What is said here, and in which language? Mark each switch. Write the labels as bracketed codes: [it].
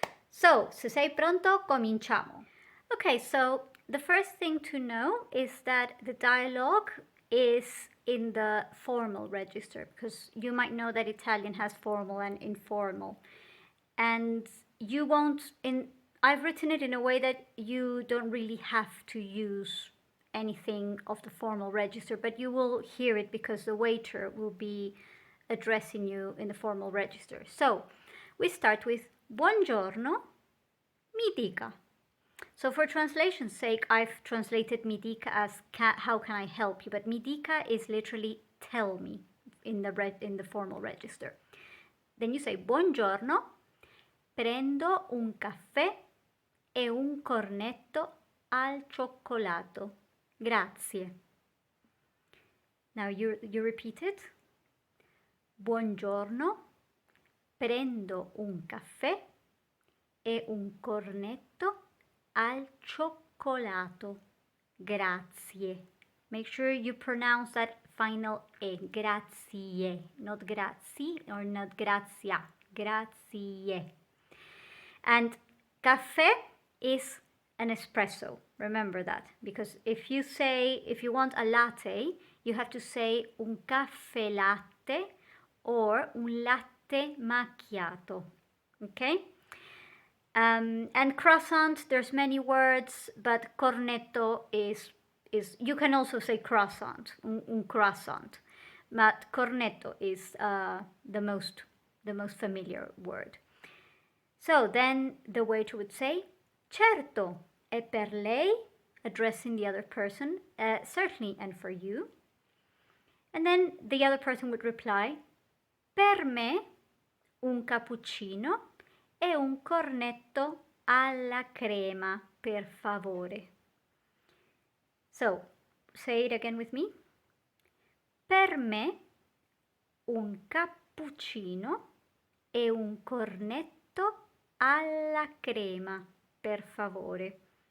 [it] So, se sei pronto, cominciamo. [en] Okay, so the first thing to know is that the dialogue is in the formal register, because you might know that Italian has formal and informal. And you won't, I've written it in a way that you don't really have to use anything of the formal register, but you will hear it because the waiter will be addressing you in the formal register. So we start with [it] buongiorno, mi dica. [en] So for translation's sake, I've translated [it] mi dica [en] as how can I help you, but mi dica is literally tell me in the formal register. Then you say [it] buongiorno, prendo un caffè e un cornetto al cioccolato. Grazie. [en] Now you repeat it. [it] Buongiorno, prendo un caffè e un cornetto al cioccolato. Grazie. [en] Make sure you pronounce that final E. [it] Grazie. [en] Not grazie or not grazia. Grazie. And caffè is an espresso. Remember that. Because if you want a latte, you have to say [it] un caffè latte [en] or [it] un latte macchiato, [en] okay? And croissant, there's many words, but cornetto is you can also say croissant, un croissant, but cornetto is the most familiar word. So then the waiter would say, [it] certo, e per lei, [en] addressing the other person, certainly, and for you. And then the other person would reply, [it] per me un cappuccino e un cornetto alla crema, per favore. [en] So, say it again with me. [it] Per me un cappuccino e un cornetto alla crema, per favore.